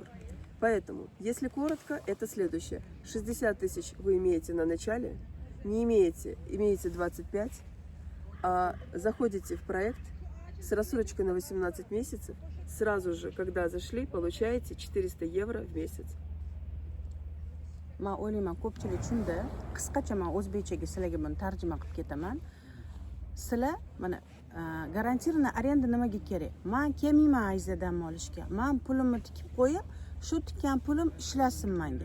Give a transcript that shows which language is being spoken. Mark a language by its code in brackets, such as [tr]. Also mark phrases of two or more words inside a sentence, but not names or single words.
[ru] Поэтому, если коротко, это следующее. 60 тысяч вы имеете на начале, не имеете 25, а заходите в проект с рассрочкой на 18 месяцев, сразу же, когда зашли, получаете 400 евро в месяц. [uz] Men o'ylayman ko'pchilik tushunda, qisqacha men o'zbekchaga sizlarga buni tarjima qilib ketaman. Sizlar mana [ru] гарантированная аренда [uz] nimaga kerak? Men kelmayman Ayzadan olishga. Men pulimni tikib qo'yib, shu tikkan pulim ishlasin menga.